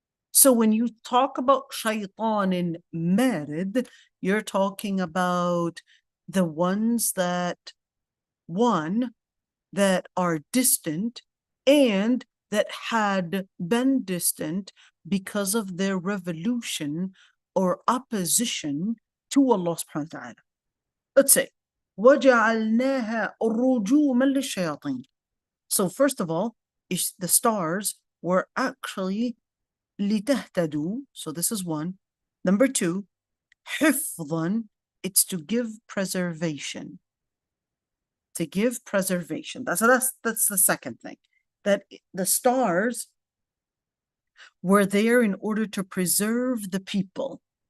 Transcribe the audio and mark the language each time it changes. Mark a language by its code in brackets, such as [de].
[en] So when you talk about shaitan in marid, you're talking about the ones that, one, that are distant and that had been distant because of their revolution or opposition to Allah subhanahu wa ta'ala. Let's say, [ar] وَجَعَلْنَاهَا رُجُومًا لِلشَّيَاطِينِ. [en] So first of all, the stars were actually لِتَهْتَدُوا. So this is one. Number two, حِفْظًا. It's to give preservation. To give preservation. That's the second thing. That the stars were there in order to preserve the people.